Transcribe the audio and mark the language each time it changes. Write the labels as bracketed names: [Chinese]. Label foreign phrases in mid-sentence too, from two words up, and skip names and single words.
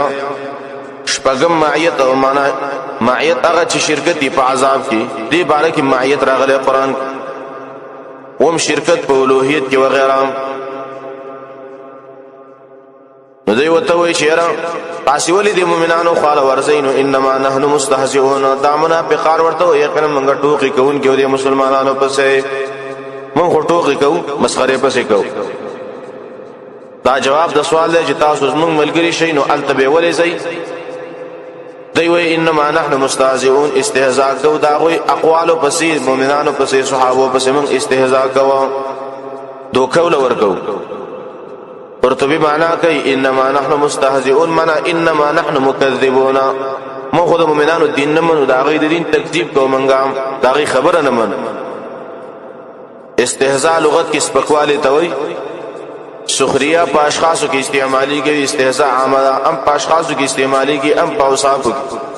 [Pashto] شپږم معیت او معنا معیت هغه چې شرکت په عذاب کې دې باره کې معیت راغلی قرآن. اوم شرکت په الوهیت کې وغیرہ. نو دوی وته وایي چې یاره تاسې ولې د مؤمنانو خواله ورځئ نو [Arabic] انما نحن مستهزئون. [Pashto] دا منافقان ورته وایي یقینا موږ ټوکې کوونکي او د مسلمانانو پسې موږ خو ټوکې کوو مسخرې پسې کوو. دا جواب د سوال دی چې تاسو زموږ ملګري شئ نو هلته به ولې ځئ. دوی وایي [Arabic] انما نحن مستهزئون [Pashto] استهزاء کوو د هغوی اقوالو پسې مؤمنانو پسې صحابو پسې موږ استهزاء کوو دوکه وله ورکوو. [Arabic] قرطبی [Pashto] معنا کوي [Arabic] انما نحن مستهزئون معنا انما نحن مكذبون. [Pashto] مو خود مؤمنانو دین نه منو دا غي د دین تکذیب کوو منګه دا غي خبره نه منو. استهزاء لغت کې سپکواله ته وایي. سخريه په اشخاصو کې استعمالي کوي. استهزاء عامه ام په اشخاصو کې استعمالي کوي ام په اوصافو کې.